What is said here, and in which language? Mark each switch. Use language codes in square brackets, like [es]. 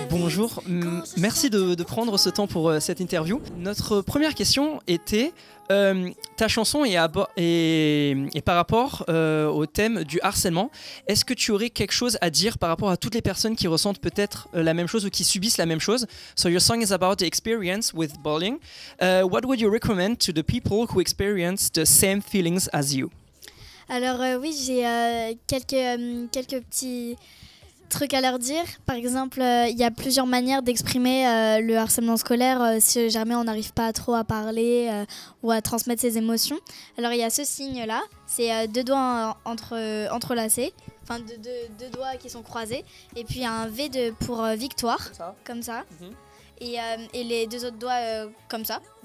[fr] Bonjour, merci de prendre ce temps pour cette interview. Notre première question était, ta chanson est par rapport au thème du harcèlement. Est-ce que tu aurais quelque chose à dire par rapport à toutes les personnes qui ressentent peut-être la même chose ou qui subissent la même chose? [en] So your song is about the experience with bullying. What would you recommend to the people who experience the same feelings as you? [fr] Alors oui, j'ai quelques petits trucs à leur dire. Par exemple, il y a plusieurs manières d'exprimer le harcèlement scolaire si jamais on n'arrive pas trop à parler ou à transmettre ses émotions. Alors il y a ce signe-là, c'est deux doigts entrelacés, enfin deux doigts qui sont croisés, et puis un V pour victoire, comme ça, et les deux autres doigts comme ça.